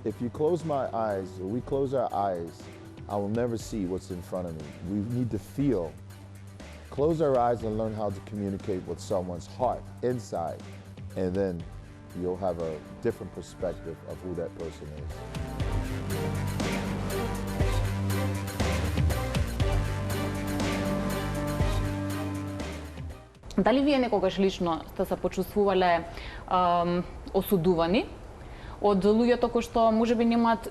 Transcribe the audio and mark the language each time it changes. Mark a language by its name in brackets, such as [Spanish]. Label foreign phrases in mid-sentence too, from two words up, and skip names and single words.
[English] If you close my eyes, or we close our eyes, I will never see what's in front of me. We need to feel. Close our eyes and learn how to communicate with someone's heart inside, and then you'll have a different perspective of who that person is. [Macedonian] Дали вие некогаш лично сте се почувствувале осудувани од луѓето кои што можеби немаат